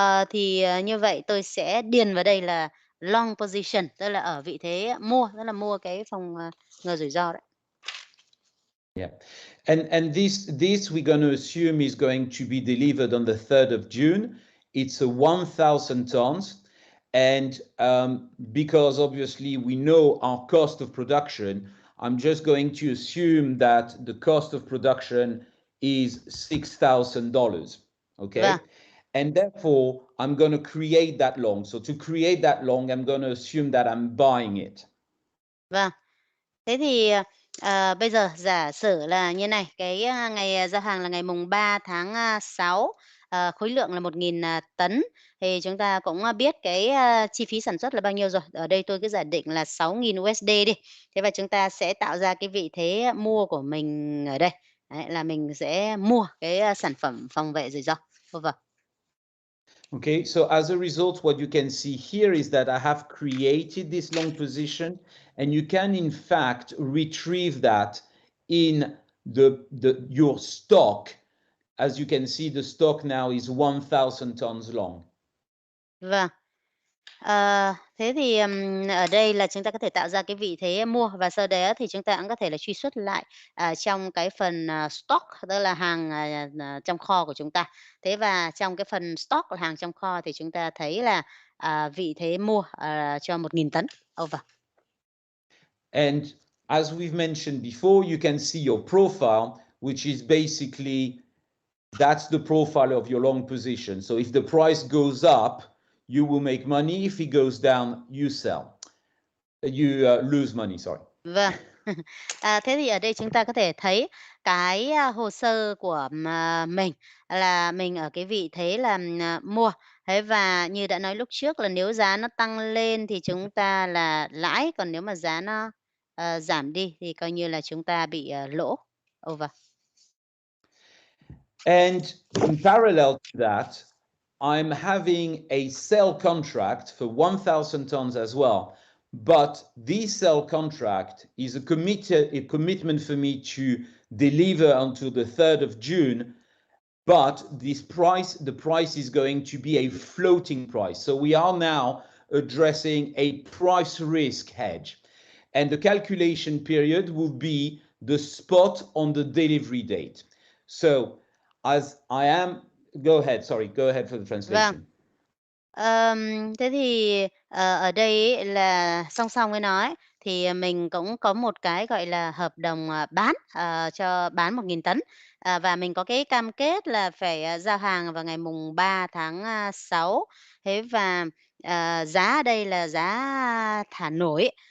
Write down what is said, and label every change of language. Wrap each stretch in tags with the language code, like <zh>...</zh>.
<vi>Thì như vậy tôi sẽ điền vào đây là long position, tức là ở vị thế mua, tức là mua cái phòng ngừa rủi ro đấy.</vi> <en>Yeah, and this we're going to assume is going to be delivered on the 3rd of June. It's a 1,000 tons, and because obviously we know our cost of production, I'm just going to assume that the cost of production is $6,000. Okay.</en> <vi>Vâng.</vi> <en>And therefore, I'm going to create that long. So to create that long, I'm going to assume that I'm buying it.</en> <vi>Vâng. Thế thì bây giờ giả sử là như này, cái ngày giao hàng là ngày mùng 3 tháng 6, khối lượng là 1.000 tấn. Thì chúng ta cũng biết cái chi phí sản xuất là bao nhiêu rồi. Ở đây tôi cứ giả định là 6.000 USD đi. Thế và chúng ta sẽ tạo ra cái vị thế mua của mình ở đây. Đấy, là mình sẽ mua cái sản phẩm phòng vệ rủi ro. Over.</vi> <en>Okay, so as a result, what you can see here is that I have created this long position, and you can in fact retrieve that in your stock. As you can see, the stock now is 1,000 tons long.</en> <vi>Vâng. Thế thì ở đây là chúng ta có thể tạo ra cái vị thế mua, và sau đó thì chúng ta cũng có thể là truy xuất lại trong cái phần stock, tức là hàng trong kho của chúng ta. Thế và trong cái phần stock là hàng trong kho thì chúng ta thấy là vị thế mua cho 1.000 tấn.</vi> <en>Over. And as we've mentioned before, you can see your profile, which is basically, that's the profile of your long position. So if the price goes up, you will make money. If it goes down, you sell. You lose money, sorry.</en> <vi>Vâng. Thế thì ở đây chúng ta có thể thấy cái hồ sơ của mình là mình ở cái vị thế là mua. Thế và như đã nói lúc trước là nếu giá nó tăng lên thì chúng ta là lãi, còn nếu mà giá nó giảm đi thì coi như là chúng ta bị lỗ.</vi> <en>Over. And in parallel to that, I'm having a sell contract for 1,000 tons as well. But this sell contract is a commitment for me to deliver until the 3rd of June. But the price is going to be a floating price. So we are now addressing a price risk hedge. And the calculation period will be the spot on the delivery date. So as I am, go ahead for the translation.</en> <vi>Vâng. Thế thì ở đây ấy là song song với nó ấy, thì mình cũng có một cái, gọi là, hợp đồng, bán, cho bán 1.000 tấn. Và mình có cái cam kết là phải giao hàng vào ngày mùng 3 tháng 6. Thế và giá ở đây là giá thả nổi.</vi>